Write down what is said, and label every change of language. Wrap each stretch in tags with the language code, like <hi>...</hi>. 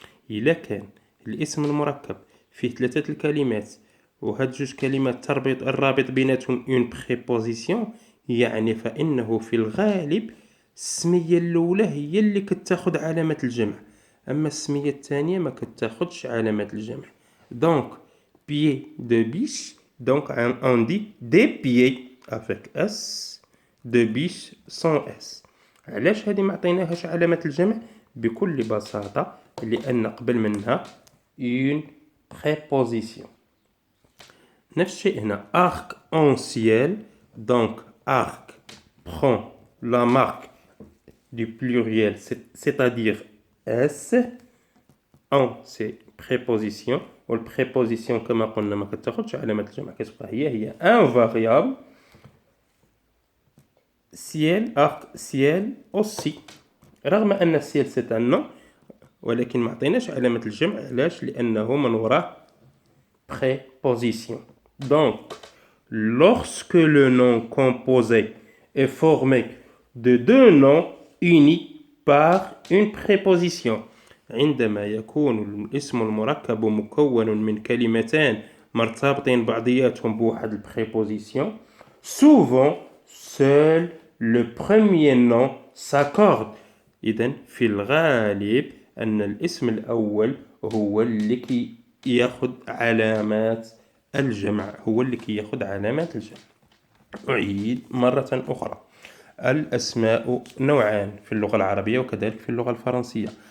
<ar>إلا كان الاسم المركب فيه 3 الكلمات وهاد جوج كلمات الرابط بيناتهم une préposition، يعني فإنه في الغالب السمية الأولى هي اللي كتاخد علامة الجمع، أما السمية الثانية ما كتاخدش علامة الجمع.</ar> <fr>دونك pied de biche، donc on dit des pieds avec S، de biche sans S.</fr> <ar>علاش هذه ما عطيناهاش علامة الجمع؟ بكل بساطة لأن قبل منها une préposition.</ar> <fr>نفس الشيء هنا arc en ciel، donc arc prend la marque du pluriel c'est-à-dire S.</fr> <ar>en c'est préposition، والبريبوزيسيون كما قلنا ما كتاخدش علامة الجمع، كتبقى هي ان فاريابل.</ar> <fr>ciel arc ciel aussi، رغم أن ciel c'est un nom ولكن ما عطيناش علامة الجمع.</fr> <ar>علاش؟ لأنه من وراه préposition.</ar> <fr>Donc lorsque le nom composé est formé de 2 noms unis par une préposition، عندما يكون الاسم المركب مكون من كلمتان مرتبطين بعضياتهم بواحد البريبوزيسيون، souvent seul le premier nom s'accorde.</fr> <ar>إذن في الغالب أن الاسم الأول هو اللي كي ياخد علامات الجمع، هو اللي كي ياخد علامات الجمع. أعيد مرة أخرى، الأسماء نوعان في اللغة العربية وكذلك في اللغة الفرنسية.</ar>